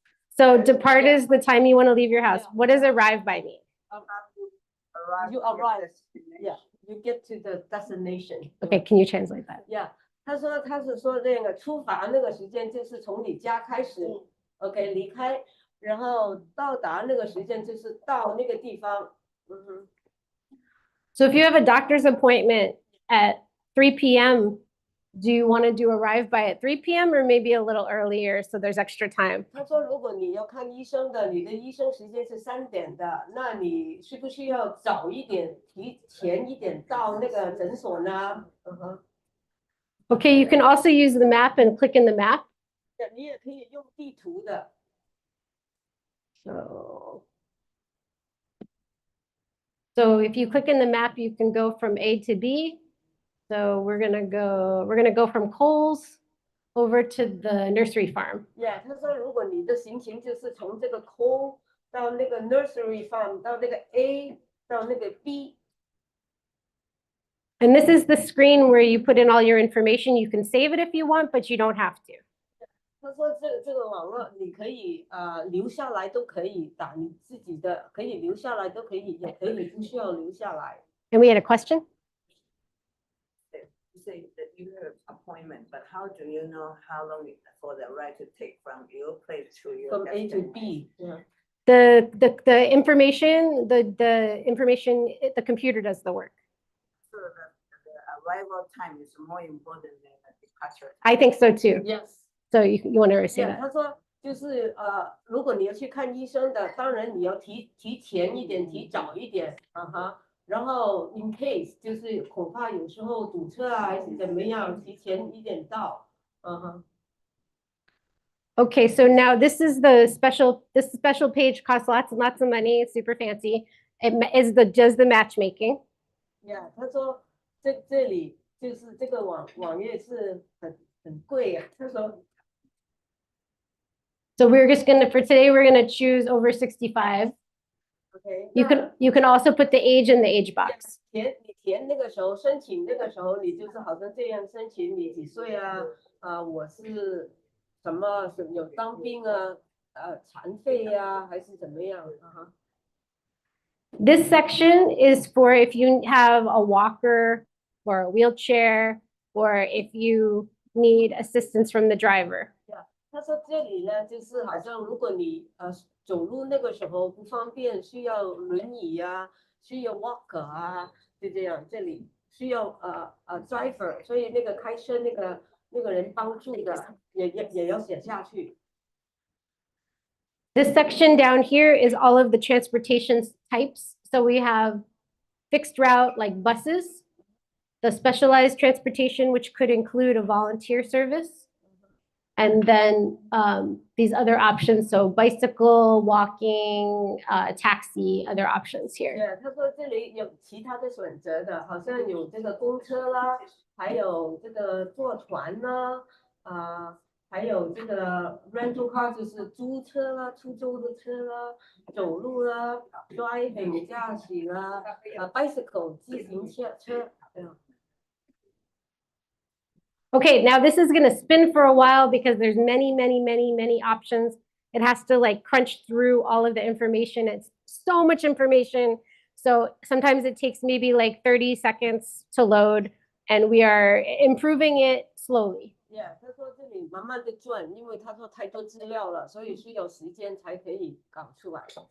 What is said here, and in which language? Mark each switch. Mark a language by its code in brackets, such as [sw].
[en] So depart is the time you want to leave your house. What does arrive by mean? You arrive. Yeah, you get to the destination. Okay, can you translate that? [zh] Yeah，他是说那个出发那个时间就是从你家开始，OK 离开，然后到达那个时间就是到那个地方。嗯哼。 [en] So if you have a doctor's appointment at 3 p.m., do you want to do arrive by at 3 p.m. or maybe a little earlier so there's extra time? [zh] 他说，如果你要看医生的，你的医生时间是3点的，那你需不需要早一点、提前一点到那个诊所呢？嗯哼， [en] Okay, you can also use the map and click in the map. [zh] 你也可以用地图的。 [en] So if you click in the map, you can go from A to B. So we're gonna go from Coles over to the nursery farm. [zh] Yeah， 他说，如果你的行程就是从这个 Cole 到那个 Nursery Farm 到那个 A 到那个 B。 [en] And this is the screen where you put in all your information. You can save it if you want, but you don't have to. [zh] 他说这个网络你可以留下来都可以打你自己的，可以留下来都可以，也可以不需要留下来。 [en] And we had a question? You say that you have appointment, but how do you know how long for the ride to take from your place to your From A to destination? B. Yeah. The information, the information, the computer does the work. So the arrival time is more important than the departure. I think so too. Yes. So you want to say Yeah， that? [zh] 他说就是如果你要去看医生的，当然你要提前一点，提早一点，然后 [en] in case [zh] 就是恐怕有时候堵车啊还是怎么样，提前一点到， [en] Okay, so now this is the this special page costs lots and lots of money. It's super fancy. It does the matchmaking. [zh] Yeah， 他说这里就是这个网页是很贵啊，他说。 [en] So for today, we're gonna choose over 65. OK， You can also put the age in the age box. [zh] 你填那个时候申请那个时候，你就是好像这样申请，你几岁啊？我是什么有当兵啊？残废呀，还是怎么样 [en] This section is for if you have a walker or a wheelchair, or if you need assistance from the driver. [zh] 他说这里呢，就是好像如果你走路那个时候不方便，需要轮椅啊，需要 walker 啊，就这样。这里需要driver， 所以那个开车那个人帮助的也要写下去。 [en] This section down here is all of the transportation types. So we have fixed route like buses, the specialized transportation, which could include a volunteer service. And then these other options, so bicycle, walking, taxi, other options here. [zh] 对，他说这里有其他的选择的，好像有这个公车啦，还有这个坐船啦，还有这个 rental car 就是租车啦、出租的车啦、走路啦、driving 驾驶啦、bicycle 自行车。 [en] Okay, now this is gonna spin for a while because there's many, many, many, many options. It has to like crunch through all of the information. It's so much information. So sometimes it takes maybe like 30 seconds to load, and we are improving it slowly. [zh] Yeah， 他说这里慢慢的转，因为他说太多资料了，所以需要时间才可以搞出来。